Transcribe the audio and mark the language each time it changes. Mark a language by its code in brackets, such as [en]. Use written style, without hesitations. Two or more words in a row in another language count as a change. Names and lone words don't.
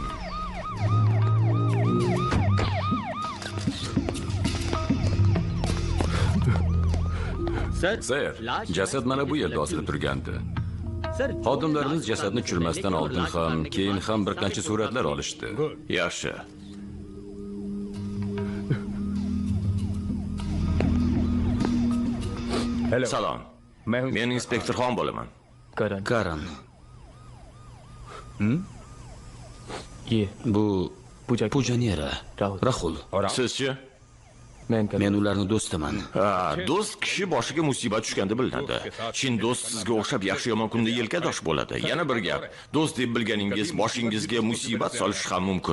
[uz] Sayr, jasad mana bu yerda osilib turgandi. Xodimlarimiz jasadni tushirmasdan oldin ham, keyin ham bir qancha suratlar olishdi. Yaxshi. Salom. Men inspektor Xon bo'laman. Karan Karan. [hi] ये [uz] Bu पूजा Puja nera? Rahul. Sizchi? [hi] मैं Karan [uz] Men ularning do'stiman. Do'st kishi boshiga musibat tushganda bilinadi. Chin do'st sizga o'xshab yaxshi yomon kunda yelkadosh bo'ladi. Yana bir gap, do'st deb bilganingiz boshingizga musibat solishi ham mumkin.